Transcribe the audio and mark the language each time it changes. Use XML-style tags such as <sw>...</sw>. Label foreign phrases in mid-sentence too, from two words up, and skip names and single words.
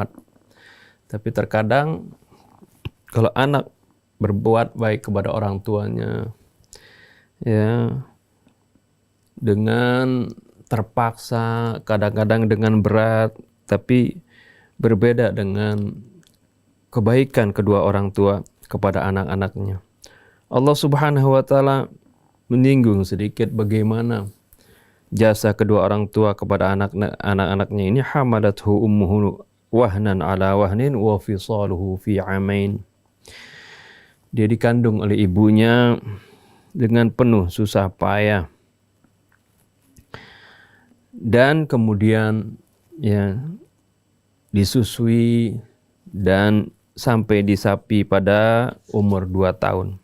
<id>Tapi terkadang kalau anak berbuat baik kepada orang tuanya dengan terpaksa, kadang-kadang dengan berat, tapi berbeda dengan kebaikan kedua orang tua kepada anak-anaknya. Allah</id> <ar>سبحانه وتعالى</ar> <id>menyinggung sedikit bagaimana jasa kedua orang tua kepada anak-anaknya ini,</id> <ar>حملته أمه وهنا على وهن وفصاله في عامين.</ar> <id>Dia dikandung oleh ibunya dengan penuh susah payah, dan kemudian ya disusui dan sampai disapi pada umur 2 tahun.</id>